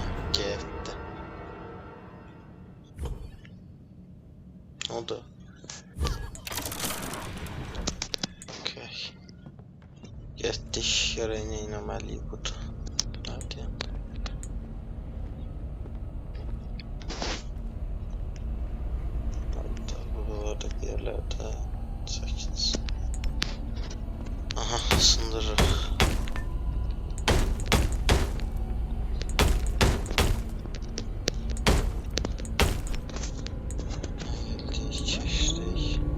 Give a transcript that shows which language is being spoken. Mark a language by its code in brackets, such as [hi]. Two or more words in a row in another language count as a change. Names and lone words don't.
[az] Oldu. Getdik, görək nə etməliyik budur. Hadi. [tr] Hatta buradaki yerlerde 8. [az] Aha, sındırırıq. Geldik, keçdik.